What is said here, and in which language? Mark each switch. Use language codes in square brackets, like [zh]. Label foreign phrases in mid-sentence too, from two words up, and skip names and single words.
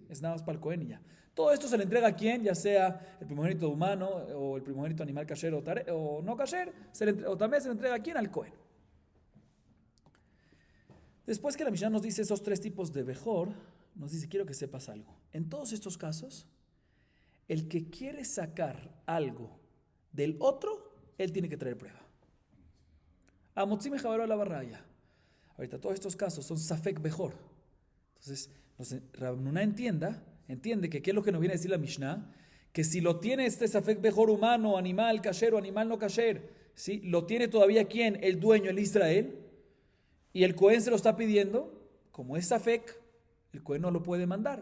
[es] Es nada más para el Cohen y ya. Todo esto se le entrega a quien, ya sea el primogénito humano o el primogénito animal kasher o no kasher, o también se le entrega a quien, al Cohen. Después que la Mishnah nos dice esos tres tipos de Bejor, nos dice, quiero que sepas algo. En todos estos casos, el que quiere sacar algo del otro, él tiene que traer prueba. [he] המוציא מחברו עליו הראיה. [es] Ahorita todos estos casos son [he] ספק בכור. [es] Entonces, Entonces, Rav Nuna entiende que qué es lo que nos viene a decir la Mishnah, que si lo tiene este [he] ספק בכור [es] humano, animal kasher o animal no kasher, ¿sí? Lo tiene todavía ¿quién? El dueño, el Israel, y el Cohen se lo está pidiendo, como es safek, el Cohen no lo puede mandar.